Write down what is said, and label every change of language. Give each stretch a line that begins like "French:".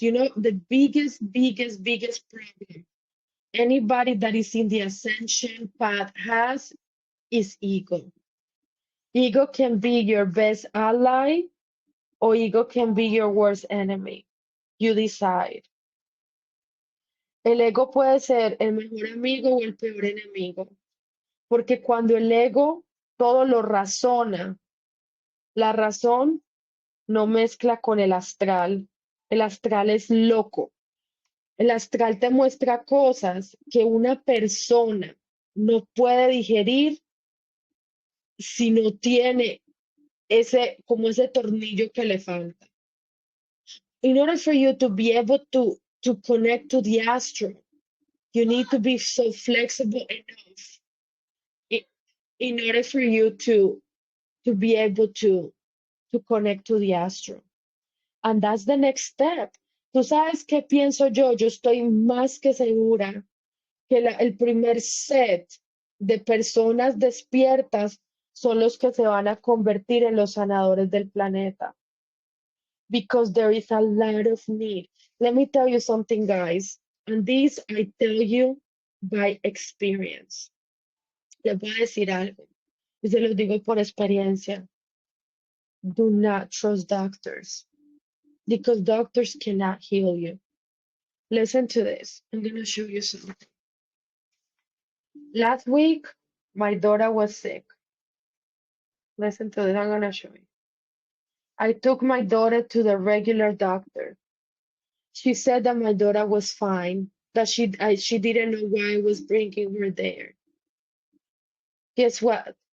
English: You know, the biggest problem anybody that is in the ascension path has is ego. Ego can be your best ally or ego can be your worst enemy. You decide.
Spanish: El ego puede ser el mejor amigo o el peor enemigo. Porque cuando el ego todo lo razona, la razón no mezcla con el astral. El astral es loco. El astral te muestra cosas que una persona no puede digerir si no tiene como ese tornillo que le falta.
English: In order for you to be able to connect to the astral, you need to be so flexible enough in order for you to be able to connect to the astral. And that's the next step.
Spanish: ¿Tú sabes qué pienso yo? Yo estoy más que segura que el primer set de personas despiertas son los que se van a convertir en los sanadores del planeta.
English: Because there is a lot of need. Let me tell you something, guys. And this I tell you by experience.
Spanish: Les voy a decir algo. Y se los digo por experiencia.
English: Do not trust doctors. Because doctors cannot heal you. Listen to this. I'm going to show you something. Last week, my daughter was sick. Listen to this. I'm going to show you. I took my daughter to the regular doctor. She said that my daughter was fine, that she didn't know why I was bringing her there. Guess what?